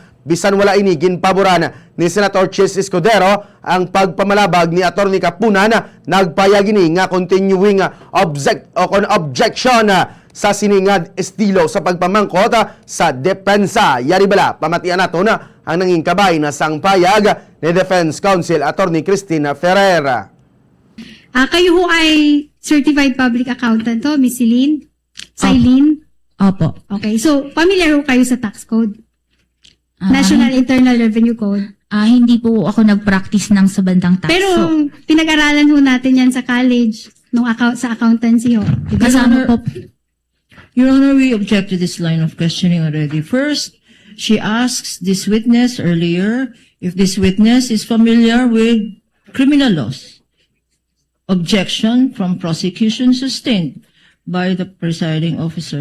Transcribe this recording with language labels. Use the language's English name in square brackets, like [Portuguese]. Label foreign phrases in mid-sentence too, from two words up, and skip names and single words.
[Hiligaynon] Bisan wala ini ginpaboran ni Senator Chis Escudero ang pagpamalabag ni Atty. Capuna nagpayag ini nga [English] continuing objection [Hiligaynon] sa siningad estilo sa pagpamangkot sa depensa. Yari bala, pamatian nato na ang nanging kabay na sang payag ni Defense Counsel Atty. Cristina Ferreira. [Filipino] Kayo ho ay [English] certified public accountant [Filipino] to, Miss Celine? Opo. Okay, so familiar ho kayo sa [English] tax code? [Filipino] National Internal Revenue Code? Hindi po ako nag-practice ng sa bandang tax. Pero pinag-aralan ho natin yan sa college, sa accountancy ho. Diba? Kasama po. [English] Your Honor, we object to this line of questioning already. First, she asks this witness earlier if this witness is familiar with criminal laws. Objection from prosecution sustained by the presiding officer.